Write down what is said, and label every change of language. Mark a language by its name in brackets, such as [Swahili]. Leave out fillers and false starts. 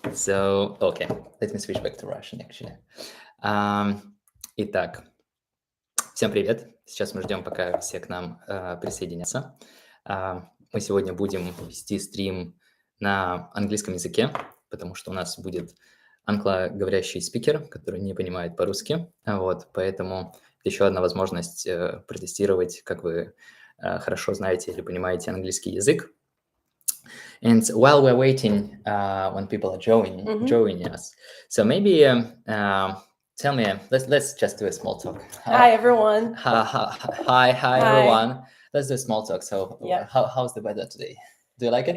[English] So, okay, let me switch back to Russian, actually. [Russian] Итак, всем привет. Сейчас мы ждем, пока все к нам присоединятся. Мы сегодня будем вести стрим на английском языке, потому что у нас будет англоговорящий спикер, который не понимает по-русски. Вот, поэтому еще одна возможность протестировать, как вы хорошо знаете или понимаете английский язык. [English] And while we're waiting, when people are joining us, so maybe tell me, let's just do a small talk. Hi everyone. Hi everyone. Let's do a small talk. So how's the weather today? Do you like it?